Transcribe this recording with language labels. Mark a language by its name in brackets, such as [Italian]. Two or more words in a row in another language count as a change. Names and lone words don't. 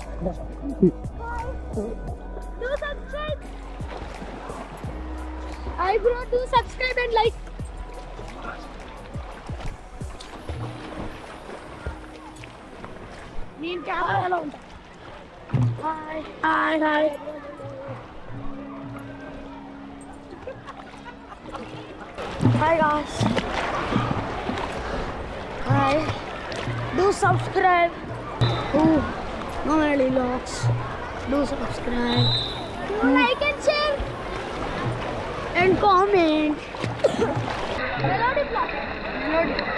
[English] Hi bro, do subscribe and like. [Telugu] Neen camera lo unta. [English] Hi. Hi, hi. Hi guys. Hi. Do subscribe. Oh, Nonali Vlogs. Do subscribe. Like and share. And comment. Melody vlog. Melody.